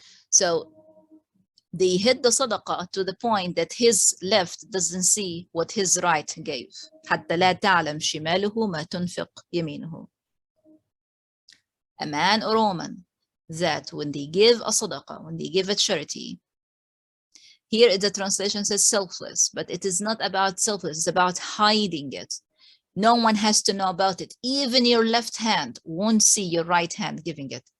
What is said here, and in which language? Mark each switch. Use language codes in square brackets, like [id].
[en] So they hid the sadaqah to the point that his left doesn't see what his right gave. [ar] حتى لا تعلم شماله ما تنفق يمينه. [en] A man or a woman that when they give a sadaqah, when they give a charity, here the translation says selfless, but it is not about selfless, it's about hiding it. No one has to know about it. Even your left hand won't see your right hand giving it.